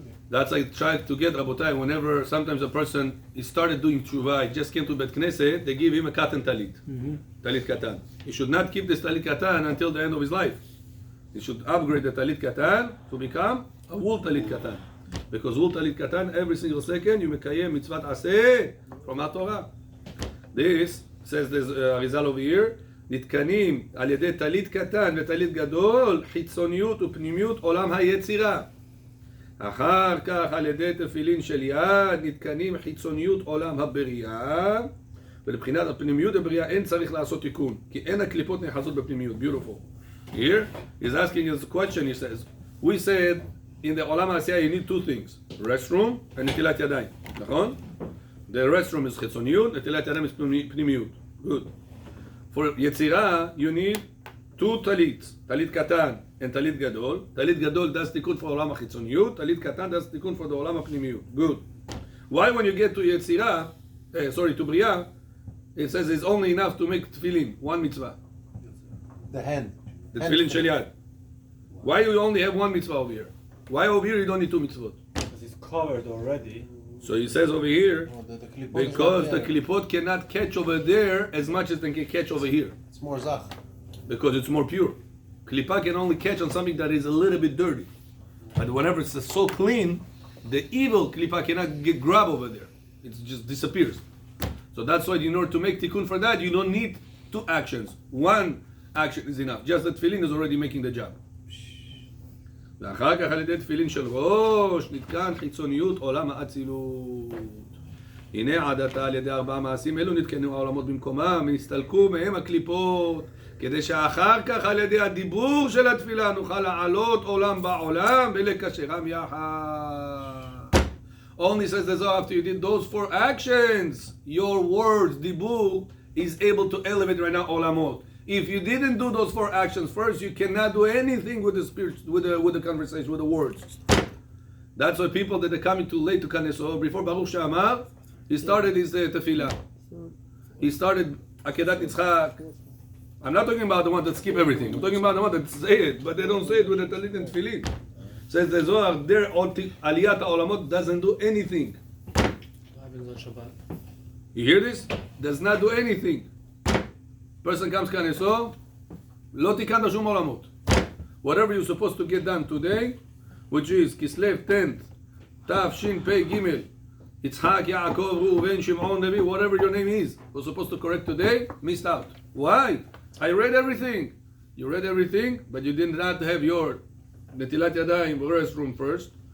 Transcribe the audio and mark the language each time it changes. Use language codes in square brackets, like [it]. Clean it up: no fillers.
[en] That's I tried to get Rabotai. Whenever sometimes a person he started doing tshuva, he just came to Bet Knesset, they give him a cotton talit, talit katan. He should not keep this talit katan until the end of his life. He should upgrade the talit katan to become a wool talit katan, because wool talit katan every single second you mekayem mitzvat aseh from our Torah. This says there's Arizal over here. [he] נתקנים על ידי טלית קטן וטלית גדול, חיצוניות ופנימיות עולם היצירה. אחר כך על ידי תפילין של יד, נתקנים חיצוניות עולם הבריאה, ולבחינת הפנימיות הבריאה אין צריך לעשות תיקון, כי אין הקליפות נאחזות בפנימיות. [en] Beautiful. Here, he's asking his question, he says, we said in the עולם העשייה you need two things, restroom and נטילת ידיים, נכון? The restroom is חיצוניות, נטילת ידיים is פנימיות. Good. [he] For יצירה, you need two טלית, טלית קטן and טלית גדול. טלית גדול does תיקון for עולם החיצוניות, טלית קטן does תיקון for the עולם הפנימיות. [en] Good. Why when you get to יצירה, to בריאה, it says it's only enough to make tefillin, one mitzvah. The hand. The tefillin shel yad. Why you only have one mitzvah over here? Why over here you don't need two mitzvot? Because it's covered already. So he says over here, Oh, the klipot because is the not there. klipot cannot catch over there as much as they can catch over here. It's more zach. Because it's more pure. Klipa can only catch on something that is a little bit dirty. But whenever it's so clean, the evil klipa cannot grab over there. It just disappears. So that's why in order to make tikkun for that, you don't need two actions. One action is enough. Just the tefillin is already making the job. [he] ואחר כך על ידי תפילין של ראש נתקן חיצוניות עולם האצילות. הנה עד עתה על ידי 4 מעשים אלו נתקנו העולמות במקומם ונסתלקו מהם הקליפות, כדי שאחר כך על ידי הדיבור של התפילה נוכל לעלות עולם בעולם ולקשרם יחד. [en] Only says the Zohar, after you did those 4 actions, your words, דיבור, is able to elevate right now עולמות. If you didn't do those 4 actions first, you cannot do anything with the spirit, with the conversation, with the words. That's why people that are coming too late to Kaneso, before Baruch She'amar, he started his tefillah. He started Akedat Yitzchak. I'm not talking about the one that skip everything. I'm talking about the one that say it, but they don't say it with the talit and tefillin. Says the Zohar, their Aliyat HaOlamot doesn't do anything. You hear this? Does not do anything. Person comes [he] Kaneso, לא תיקנת שום עולמות. [en] Whatever you're supposed to get done today, which is Kislev 10th, Tav Shin Pei Gimel, Yitzhak, Yaakov, Reuven, Shimon, Levi, whatever your name is, was supposed to correct today, missed out. Why? I read everything. You read everything, but you did not have your Netilat Yadayim restroom first.